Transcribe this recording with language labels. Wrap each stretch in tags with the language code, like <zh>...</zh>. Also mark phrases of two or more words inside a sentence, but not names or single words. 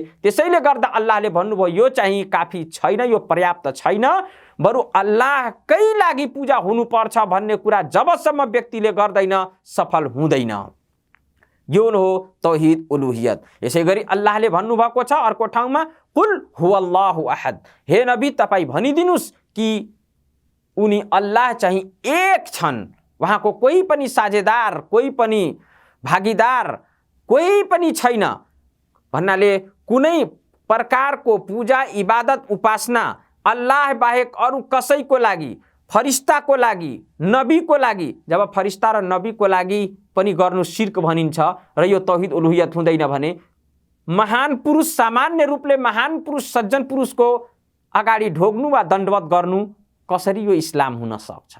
<ne>त्यसैले गर्दा अल्लाहले भन्नुभयो यो चाहिँ काफी छैन, यो पर्याप्त छैन, बरु अल्लाहकै लागि पूजा हुनुपर्छ भन्ने कुरा जबसम्म व्यक्तिले गर्दैन सफल हुँदैन। यो हो</ne> <ar>توحيد الألوهية.</ar> <ne>यसै गरी अल्लाहले भन्नुभएको छ अर्को ठाउँमा</ne> <ar>قل هو الله أحد,</ar> <ne>हे नबी तपाईँ भनिदिनुस् कि उनी अल्लाह चाहिँ एक छन्, उहाँको कोही पनि साझेदार, कोही पनि भागीदार, कोही पनि छैन भन्नाले कुनै प्रकारको पूजा इबादत उपासना अल्लाह बाहेक अरू कसैको लागि, फरिस्ताको लागि, नबीको लागि, जब फरिस्ता र नबीको लागि पनि गर्नु शिर्क भनिन्छ र यो</ne> <ar>توحيد الألوهية</ar> <ne>हुँदैन भने महान पुरुष, सामान्य रूपले महान पुरुष, सज्जन पुरुषको अगाडि ढोग्नु वा दण्डवत गर्नु कसरी यो इस्लाम हुन सक्छ?</ne>